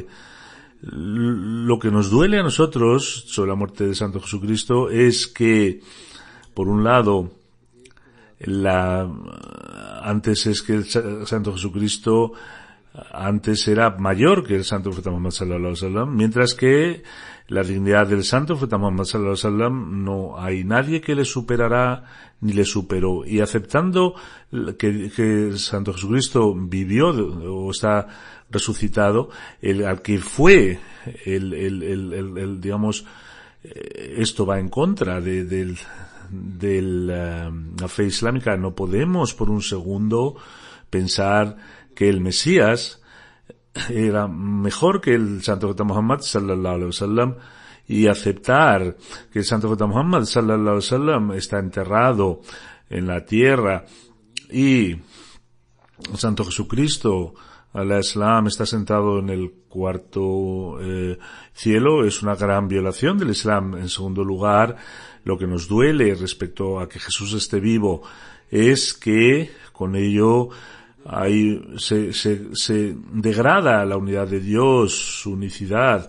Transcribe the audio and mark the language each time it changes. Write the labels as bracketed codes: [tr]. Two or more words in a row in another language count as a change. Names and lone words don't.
[es] Lo que nos duele a nosotros sobre la muerte de Santo Jesucristo es que, por un lado, antes es que el Santo Jesucristo antes era mayor que el Santo Profeta Muhammad [ar] صلى الله عليه وسلم, [es] mientras que la dignidad del Santo Profeta Muhammad [ar] صلى الله عليه وسلم [es] no hay nadie que le superará ni le superó. Y aceptando que el Santo Jesucristo vivió o está resucitado, al que fue digamos, esto va en contra de la fe islámica. No podemos por un segundo pensar que el Mesías era mejor que el Santo Profeta Muhammad [ar] صلى الله عليه وسلم [es] y aceptar que el Santo Profeta Muhammad [ar] صلى الله عليه وسلم [es] está enterrado en la tierra y el Santo Jesucristo al-Islam está sentado en el cuarto cielo, es una gran violación del Islam. En segundo lugar, lo que nos duele respecto a que Jesús esté vivo es que con ello se degrada la unidad de Dios, su unicidad.